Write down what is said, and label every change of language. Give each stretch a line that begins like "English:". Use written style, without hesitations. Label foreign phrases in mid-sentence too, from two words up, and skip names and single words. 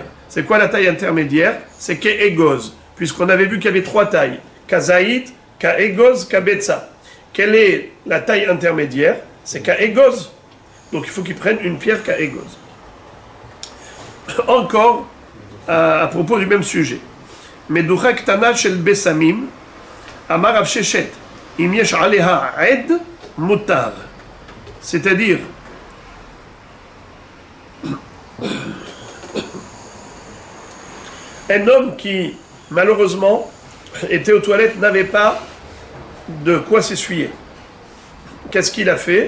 French: C'est quoi la taille intermédiaire? C'est Ke'egoz, puisqu'on avait vu qu'il y avait 3 tailles.
Hebrew: כזית כאגוז כביצה.
French: Quelle est la taille intermédiaire? C'est Ka'egoz. Donc il faut qu'ils prennent une pierre Ka'egoz. Encore, à propos du même sujet.
Hebrew: מדוכה קטנה של בשמים אמר רב ששת אם יש עליה עד מותר.
French: C'est-à-dire, un homme qui, malheureusement, était aux toilettes, n'avait pas de quoi s'essuyer. Qu'est-ce qu'il a fait?